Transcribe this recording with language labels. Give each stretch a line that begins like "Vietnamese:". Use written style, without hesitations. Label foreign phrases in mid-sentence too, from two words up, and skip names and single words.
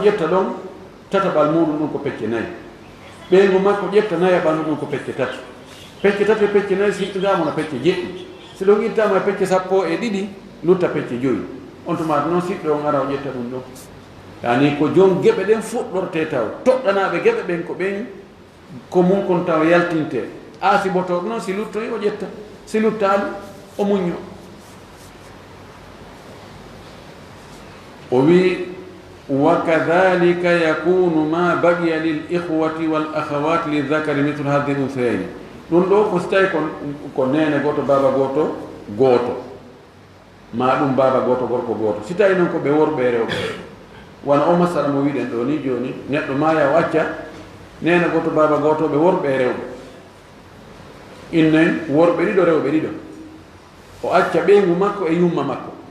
Fula: ƴetta ɗon tataɓal muɗum ɗum ko pecce nayi ɓeygu makko ƴetta nayaɓal muɗum ko pecce tati e pecce nayi si ittidama no pecce jeɗɗi si ɗon ittama e pecce sappo e ɗiɗi lutta pecce joyi on tumata noon siɗɗo on ara o ƴetta ɗum ɗon yani ko jom geɓe ɗen fuɗɗorte taw toɗɗanaɓe geɓe ɓen ko ɓen ko mum kon taw yaltinte aasibotoɗo noon si luttoyi o ƴetta si luttali o muño
Arabic: o wi وكذلك يكون ما بقي للإخوة والأخوات للذكر مثل هذه الأنثيين
Fula: ɗum ɗo ko so tawi ko nene goto baba goto ma ɗum baba goto gorko goto si tawi noon ko ɓe worɓe rewɓe wona o masala mo wiɗen ɗo ni joni neɗɗo maya o acca nene goto baba goto ɓe worɓe rewɓe inne worɓe ɗiɗo rewɓe ɗiɗo o acca ɓeygu makko e yumma makko